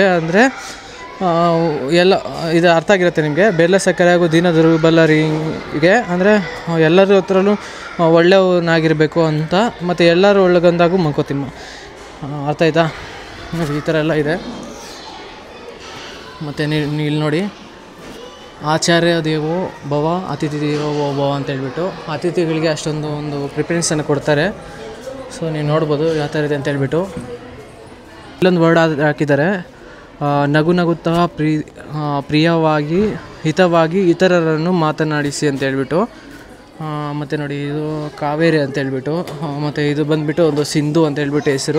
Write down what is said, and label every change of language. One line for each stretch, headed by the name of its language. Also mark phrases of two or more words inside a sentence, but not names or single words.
Kannada: ಅಂದರೆ ಎಲ್ಲ ಇದು ಅರ್ಥ ಆಗಿರುತ್ತೆ ನಿಮಗೆ. ಬೆಲ್ಲ ಸಕ್ಕರೆ ಹಾಗೂ ದೀನ ದುರ್ಬಲರಿಗೆ ಅಂದರೆ ಎಲ್ಲರ ಹತ್ರನೂ ಒಳ್ಳೆಯವನಾಗಿರಬೇಕು ಅಂತ, ಮತ್ತು ಎಲ್ಲರೂ ಒಳಗೊಂದಾಗೂ ಮಂಕೋತಿಮ್ಮ. ಅರ್ಥ ಆಯ್ತಾ? ಈ ಥರ ಎಲ್ಲ ಇದೆ. ಮತ್ತು ನೀವು ಇಲ್ಲಿ ನೋಡಿ,
Sanskrit: ಆಚಾರ್ಯ ದೇವೋ ಭವ ಅತಿಥಿ ದೇವೋ ಭವ
Kannada: ಅಂತ ಹೇಳ್ಬಿಟ್ಟು ಅತಿಥಿಗಳಿಗೆ ಅಷ್ಟೊಂದು ಒಂದು ಪ್ರಿಫರೆನ್ಸನ್ನು ಕೊಡ್ತಾರೆ. ಸೊ ನೀವು ನೋಡ್ಬೋದು ಯಾವ ಥರ ಇದೆ ಅಂತ ಹೇಳ್ಬಿಟ್ಟು. ಇಲ್ಲೊಂದು ವರ್ಡ್ ಹಾಕಿದ್ದಾರೆ, ನಗು ನಗುತ್ತಾ ಪ್ರಿಯವಾಗಿ ಹಿತವಾಗಿ ಇತರರನ್ನು ಮಾತನಾಡಿಸಿ ಅಂತ ಹೇಳ್ಬಿಟ್ಟು. ಮತ್ತು ನೋಡಿ ಇದು ಕಾವೇರಿ ಅಂತ ಹೇಳ್ಬಿಟ್ಟು, ಮತ್ತು ಇದು ಬಂದುಬಿಟ್ಟು ಒಂದು ಸಿಂಧು ಅಂತ ಹೇಳ್ಬಿಟ್ಟು ಹೆಸರು.